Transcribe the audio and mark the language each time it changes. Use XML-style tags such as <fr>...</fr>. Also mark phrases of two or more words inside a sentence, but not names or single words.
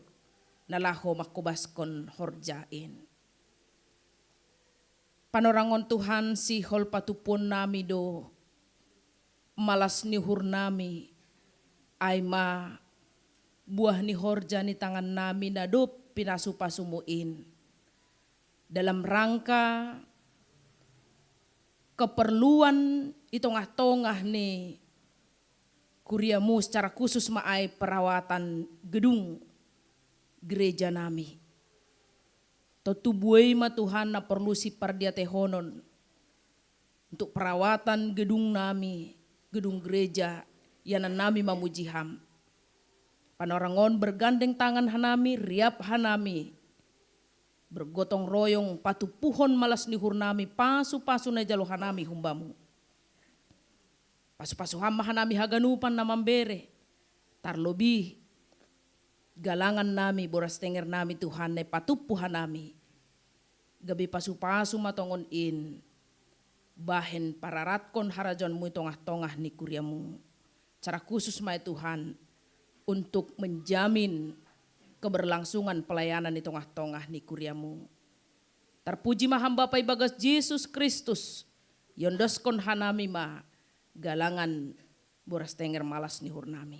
<bts>Nalaho makubaskon horjain. Panorangon Tuhan si hol patupon nami do malas nihur nami ay ma buah ni horja ni tangan nami na do pinasupasumuin</bts> <id>dalam rangka keperluan</id> <bts>itongah-tongah ni kuriamu</bts> <id>secara khusus</id> <bts>maay</bts> <id>perawatan gedung gereja</id> <bts>nami. Totubuay ma Tuhan na perlu si pardiatehonon</bts> <id>untuk perawatan gedung</id> <bts>nami,</bts> <id>gedung gereja</id> <bts>yanan nami mamujiham. Panorangon</bts> <id>bergandeng tangan</id> <bts>hanami, riap hanami,</bts> <id>bergotong royong</id> <bts>patupuhon malas nihur nami, pasu-pasu na jalo hanami humbamu. Pasu-pasu hama hanami haganupan na mambere, tarlobi galangan nami, boras tenger nami Tuhan na patupuhan nami. Gabi pasu-pasu matongon in, bahen pararatkon harajon mu tongah-tongah ni kuriamu.</bts> <id>Cara khusus mai Tuhan untuk menjamin keberlangsungan pelayanan di</id> <bts>tongah-tongah ni kuriamu. Terpuji maham Bapa ibagas Yesus Kristus, yondoskon hanami ma galangan boras tenger malas nihur nami.</bts>